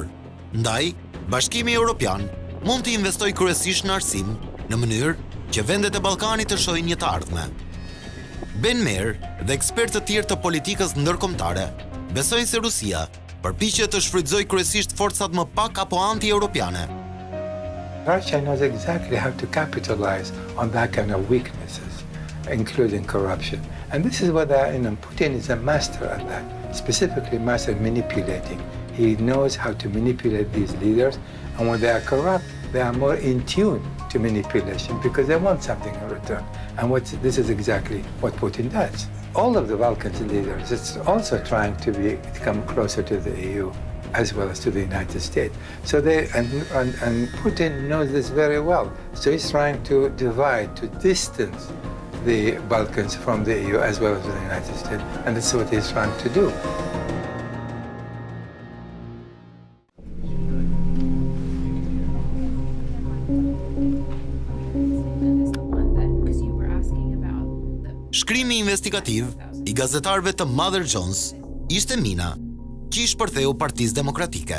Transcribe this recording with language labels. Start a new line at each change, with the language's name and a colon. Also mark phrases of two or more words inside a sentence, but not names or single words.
Albanian: Ndaj, Bashkimi Evropian mund të investojë kryesisht në arsim, në mënyrë që vendet e Ballkanit të shohin një të ardhme. Ben Meyer dhe ekspertë të tjerë të politikës ndërkombëtare besojnë se Rusia përpiqet të shfrytëzojë kryesisht forcat më pak apo anti-europiane.
English: Russia knows exactly how to capitalize on that kind of weaknesses, including corruption. And this is what Putin is a master at that, specifically master at manipulating. He knows how to manipulate these leaders, and when they are corrupt, they are more in tune to manipulation because they want something in return. And this is exactly what Putin does. All of the Balkans leaders is also trying to come closer to the EU as well as to the United States. So and Putin knows this very well. So he's trying to divide, to distance the Balkans from the EU as well as the United States, and that's what he's trying to do.
Albanian: Shkrimi investigativ i gazetarëve të Mother Jones ishte mina që i shpërtheu Partisë Demokratike.